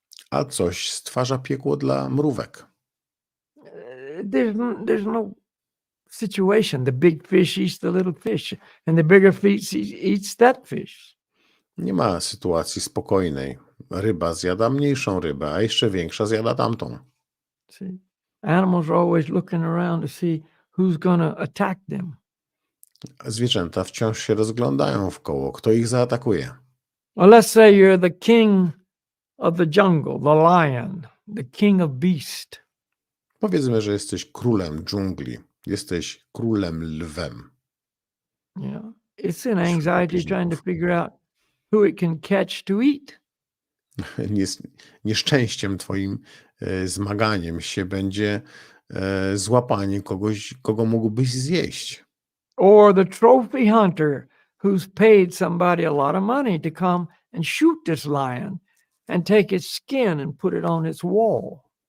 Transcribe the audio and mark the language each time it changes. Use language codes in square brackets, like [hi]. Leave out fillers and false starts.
[pl] A coś stwarza piekło dla mrówek. [en] There's no situation. The big fish eats the little fish, and the bigger fish eats that fish. [pl] Nie ma sytuacji spokojnej. Ryba zjada mniejszą rybę, a jeszcze większa zjada tamtą. [en] See, animals are always looking around to see who's going to attack them. [pl] Zwierzęta wciąż się rozglądają w koło, kto ich zaatakuje. [en] Well, let's say you're the king of the jungle, the lion, the king of beasts. [pl] Powiedzmy, że jesteś królem dżungli, jesteś królem lwem. [en] It's an anxiety trying to figure out who it can catch to eat. [pl] Nieszczęściem twoim zmaganiem się będzie złapanie kogoś, kogo mógłbyś zjeść. [en] Or the trophy hunter who's paid somebody a lot of money to come and shoot this lion and take its skin and put it on its wall.